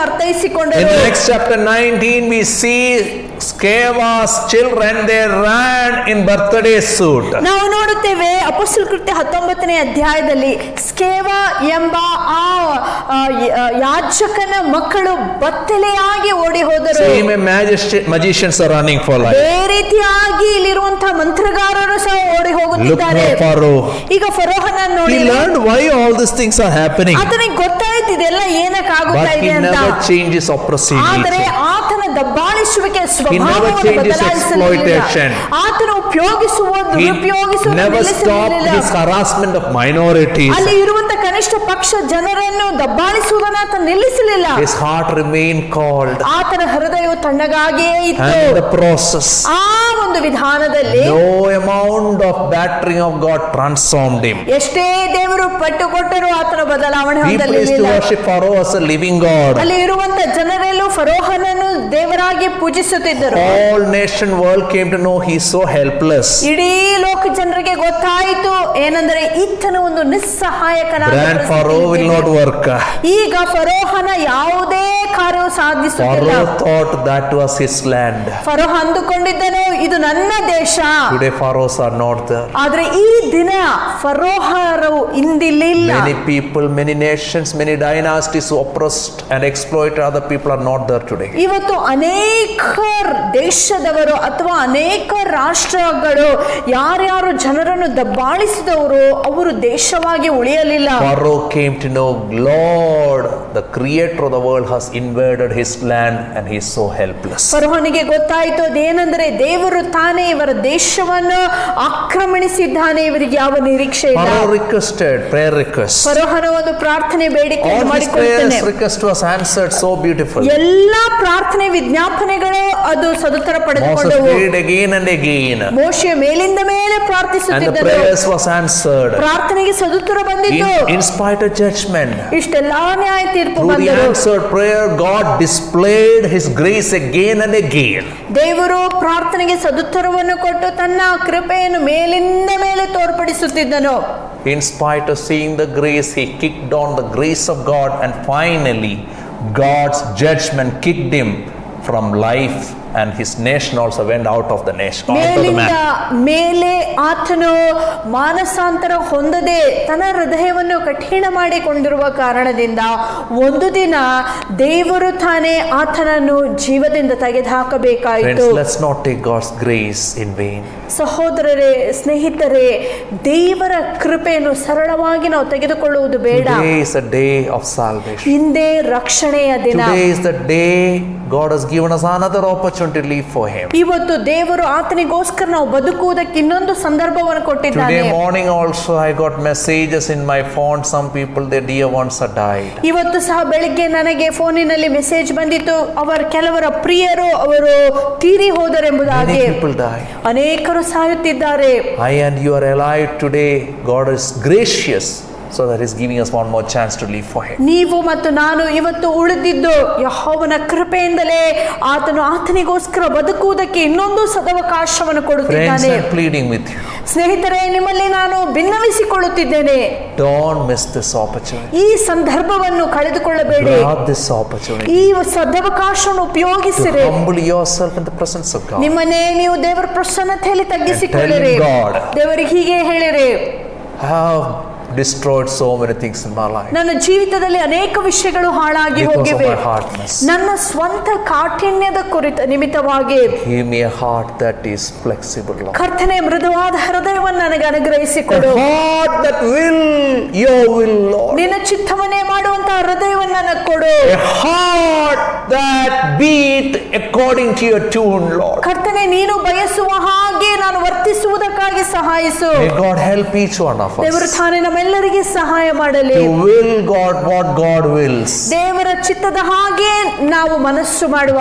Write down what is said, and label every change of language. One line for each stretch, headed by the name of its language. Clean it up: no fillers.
English: In
Kannada: ಅರ್ಥೈಸಿಕೊಂಡರು.
English: Acts chapter 19, we see Skeva's children, they ran in birthday suit.
Kannada: ನಾವು ನೋಡುತ್ತೇವೆ ಅಪೊಸ್ತಲ ಕೃತ್ಯ 19ನೇ ಅಧ್ಯಾಯದಲ್ಲಿ ಸ್ಕೇವ ಎಂಬ ಆ ಯಾಜಕನ ಮಕ್ಕಳು ಬತ್ತಲೆಯಾಗಿ ಓಡಿ ಹೋದರು.
English: Same magicians are running for life.
Kannada: ಅದೇ ರೀತಿಯಾಗಿ ಇಲ್ಲಿರುವಂತಹ ಮಂತ್ರಗಾರರು ಸಹ ಓಡಿ
English: Look
Kannada: ಹೋಗುತ್ತಿದ್ದಾರೆ.
English: at Pharaoh.
Kannada: ಈಗ ಫರೋಹನ
English: He
Kannada: ನೋಡಿ
English: learned why all these things are happening.
Kannada: ಆತನಿಗೆ ಗೊತ್ತಾಯ್ತು ಇದೆಲ್ಲ ಏನಕ್ಕಾಗುತ್ತಾ
English: But he
Kannada: ಇದೆ ಅಂತ.
English: never changes oppressive
Kannada: ಆದರೆ
English: nature.
Kannada: ಆತನ ದಬ್ಬಾಳಿಸುವಿಕೆ
English: never
Kannada: ಸ್ವಭಾವವನ್ನು
English: changes
Kannada: ಬದಲಾಯಿಸಲಿಲ್ಲ.
English: exploitation.
Kannada: ಆತನು ಉಪಯೋಗಿಸುವುದು
English: He
Kannada: ದುರುಪಯೋಗಿಸುವುದು
English: never stopped
Kannada: ನಿಲ್ಲಿಸಲಿಲ್ಲ.
English: his harassment of minorities.
Kannada: ಅಲ್ಲಿ ಇರುವಂತ ಕನಿಷ್ಠ ಪಕ್ಷ ಜನರನ್ನು ದಬ್ಬಾಳಿಸುವುದನ್ನು ಆತ ನಿಲ್ಲಿಸಲಿಲ್ಲ.
English: His heart remained cold.
Kannada: ಆತನ ಹೃದಯವು ತಣ್ಣಗಾಗಿಯೇ ಇತ್ತು.
English: And in the process,
Kannada: ಆ ಒಂದು ವಿಧಾನದಲ್ಲಿ
English: no amount of battering of God transformed him.
Kannada: ಎಷ್ಟೇ ದೇವರು ಪಟ್ಟು ಕೊಟ್ಟರೂ ಆತನ ಬದಲಾವಣೆ
English: People used to
Kannada: ಹೊಂದಲಿಲ್ಲ.
English: worship Pharaoh as a living God.
Kannada: ಅಲ್ಲಿ ಇರುವಂತ ಜನರೆಲ್ಲೂ ಫರೋಹನನ್ನು ದೇವರಾಗಿ ಪೂಜಿಸುತ್ತಿದ್ದರು.
English: All nation world came to know he is so helpless.
Kannada: ಇಡೀ ಲೋಕ ಜನರಿಗೆ ಗೊತ್ತಾಯಿತು ಏನಂದ್ರೆ ಈತನ ಒಂದು ನಿಸ್ಸಹಾಯಕನಾದ
English: Grand Pharaoh will not work.
Kannada: ಈಗ ಫರೋಹನ ಯಾವುದೇ ಕಾರ್ಯವು ಸಾಧಿಸುತ್ತಿಲ್ಲ.
English: Pharaoh thought that was his land.
Kannada: ಫರೋಹ ಅಂದುಕೊಂಡಿದ್ದನು ಇದು ನನ್ನ ದೇಶ.
English: Today pharaohs are not there.
Kannada: ಆದ್ರೆ ಈ ದಿನ ಫರೋಹರು ಇಂದಿಲ್ಲ.
English: Many people, many nations, many dynasties who oppressed and exploited other people are not there today.
Kannada: ಇವತ್ತು ಅನೇಕ ದೇಶದವರು ಅಥವಾ ಅನೇಕ ರಾಷ್ಟ್ರಗಳು ಯಾರ್ಯಾರು ಜನರನ್ನು ದಬ್ಬಾಳಿಸಿದವರು ಅವರು ದೇಶವಾಗಿ ಉಳಿಯಲಿಲ್ಲ.
English: Pharaoh came to know Lord, the creator of the world has invaded his land and he is so helpless.
Kannada: ಫರೋಹನಿಗೆ ಗೊತ್ತಾಯಿತು ಅದೇನೆಂದರೆ ದೇವರು ತಾನೇ ಇವರ ದೇಶವನ್ನು ಆಕ್ರಮಣಿಸಿದ್ದಾನೆ, ಇವರಿಗೆ ಯಾವ ನಿರೀಕ್ಷೆ ಇಲ್ಲ.
English: Pharaoh requested, prayer request.
Kannada: ಫರೋಹನ ಒಂದು ಪ್ರಾರ್ಥನೆ ಬೇಡಿಕೆ
English: All his
Kannada: ಮಾಡಿಕೊಳ್ಳುತ್ತಾನೆ.
English: prayers request was answered so beautiful.
Kannada: ಎಲ್ಲಾ ಪ್ರಾರ್ಥನೆ ವಿಜ್ಞಾಪನೆಗಳು ಅದು ಸದುತ್ತರ
English: Moses
Kannada: ಪಡೆದುಕೊಂಡವು.
English: prayed again and again.
Kannada: ಮೋಶೆ ಮೇಲಿಂದ ಮೇಲೆ
English: And the
Kannada: ಪ್ರಾರ್ಥಿಸುತ್ತಿದ್ದರು.
English: prayers was answered.
Kannada: ಪ್ರಾರ್ಥನೆಗೆ ಸದುತ್ತರ ಬಂದಿತ್ತು.
English: In spite of judgment,
Kannada: ಇಷ್ಟೆಲ್ಲಾ ನ್ಯಾಯ ತೀರ್ಪು
English: through the
Kannada: ಬಂದರು.
English: answered prayer, God displayed his grace again and again.
Kannada: ದೇವರು ಪ್ರಾರ್ಥನೆಗೆ ಸದುತ್ತರವನ್ನು ಕೊಟ್ಟು ತನ್ನ ಕೃಪೆಯನ್ನು ಮೇಲಿಂದ ಮೇಲೆ ತೋರ್ಪಡಿಸುತ್ತಿದ್ದನು.
English: In spite of seeing the grace, he kicked on the grace of God, and finally, God's judgment kicked him from life, and his nation also went out of the nation. Out of the
Kannada: ಮೇಲಿಂದ
English: man.
Kannada: ಮೇಲೆ ಆತನು ಮಾನಸಾಂತರ ಹೊಂದದೆ ತನ್ನ ಹೃದಯವನ್ನು ಕಠಿಣ ಮಾಡಿಕೊಂಡಿರುವ ಕಾರಣದಿಂದ ಒಂದು ದಿನ ದೇವರು ತಾನೇ ಆತನನ್ನು ಜೀವದಿಂದ ತೆಗೆದುಹಾಕಬೇಕಾಯಿತು.
English: Friends, let's not take God's grace in vain.
Kannada: ಸಹೋದರರೇ, ಸ್ನೇಹಿತರೆ, ದೇವರ ಕೃಪೆಯನ್ನು ಸರಳವಾಗಿ ನಾವು ತೆಗೆದುಕೊಳ್ಳುವುದು ಬೇಡ.
English: Today is a day of salvation.
Kannada: ಹಿಂದೆ ರಕ್ಷಣೆಯ ದಿನ.
English: Today is the day God has given us another opportunity to live for Him.
Kannada: ಇವತ್ತು ದೇವರು ಆತನಿಗೋಸ್ಕರ ನಾವು ಬದುಕುವುದಕ್ಕೆ ಇನ್ನೊಂದು ಸಂದರ್ಭವನ್ನು ಕೊಟ್ಟಿದ್ದಾನೆ.
English: Today morning also I got messages in my phone. Some people, their dear ones are died.
Kannada: ಇವತ್ತು ಸಹ ಬೆಳಿಗ್ಗೆ ನನಗೆ ಫೋನಿನಲ್ಲಿ ಮೆಸೇಜ್ ಬಂದಿತ್ತು, ಕೆಲವರ ಪ್ರಿಯರು ಅವರು ತೀರಿ ಹೋದರೆಂಬುದಾಗಿ.
English: Many people die.
Kannada: ಅನೇಕರು ಸಾಯುತ್ತಿದ್ದಾರೆ.
English: I and you are alive today. God is gracious, so that He's giving us one more chance to live for Him.
Kannada: ನೀವು ಮತ್ತು ನಾನು ಇವತ್ತು ಉಳಿದಿದ್ದು ಯೆಹೋವನ ಕೃಪೆಯಿಂದಲೇ. ಆತನಿಗೋಸ್ಕರ ಬದುಕುವುದಕ್ಕೆ ಇನ್ನೊಂದು ಸದವಕಾಶವನ್ನು
English: Friends,
Kannada: ಕೊಡುತ್ತಿದ್ದಾನೆ.
English: I'm pleading with you.
Kannada: ಸ್ನೇಹಿತರೆ, ನಿಮ್ಮಲ್ಲಿ ನಾನು ಭಿನ್ನವಿಸಿಕೊಳ್ಳುತ್ತಿದ್ದೇನೆ.
English: Don't miss this opportunity.
Kannada: ಈ ಸಂದರ್ಭವನ್ನು ಕಳೆದುಕೊಳ್ಳಬೇಡಿ.
English: Grab this opportunity
Kannada: ಈ ಸದವಕಾಶವನ್ನು
English: to
Kannada: ಉಪಯೋಗಿಸಿರಿ.
English: humble yourself in the presence of God.
Kannada: ನಿಮ್ಮನ್ನೇ ನೀವು ದೇವರ ಪ್ರಸನ್ನತೆಯಲ್ಲಿ ತಗ್ಗಿಸಿಕೊಳ್ಳಿರಿ.
English: And tell God,
Kannada: ದೇವರಿಗೆ ಹೀಗೆ ಹೇಳಿರಿ,
English: I have destroyed so many things in my life
Kannada: ನನ್ನ ಜೀವಿತದಲ್ಲಿ ಅನೇಕ ವಿಷಯಗಳು ಹಾಳಾಗಿ
English: because of
Kannada: ಹೋಗಿವೆ.
English: my hardness.
Kannada: ನನ್ನ ಸ್ವಂತ ಕಾಠಿಣ್ಯದ ನಿಮಿತ್ತವಾಗಿ
English: Give me a heart that is flexible, Lord.
Kannada: ಕರ್ತನೆ, ಮೃದುವಾದ ಹೃದಯವನ್ನು ನನಗೆ
English: A
Kannada: ಅನುಗ್ರಹಿಸಿಕೊಡು.
English: heart that will your will, Lord.
Kannada: ನಿನ್ನ ಚಿತ್ತವನ್ನೇ ಮಾಡುವಂತಹ ಹೃದಯವನ್ನು ನನಗೆ ಕೊಡು.
English: A heart that beat according to your tune, Lord.
Kannada: ಕರ್ತನೆ, ನೀನು ಬಯಸುವ ಹಾಗೆ ನಾನು ವರ್ತಿಸುವುದಕ್ಕಾಗಿ ಸಹಾಯಿಸು.
English: May God help each one of
Kannada: ದೇವರು
English: us
Kannada: ತಾನೇ ನಮ್ಮೆಲ್ಲರಿಗೆ ಸಹಾಯ ಮಾಡಲಿ.
English: to will God what God wills,
Kannada: ದೇವರ ಚಿತ್ತದ ಹಾಗೆ ನಾವು ಮನಸ್ಸು ಮಾಡುವ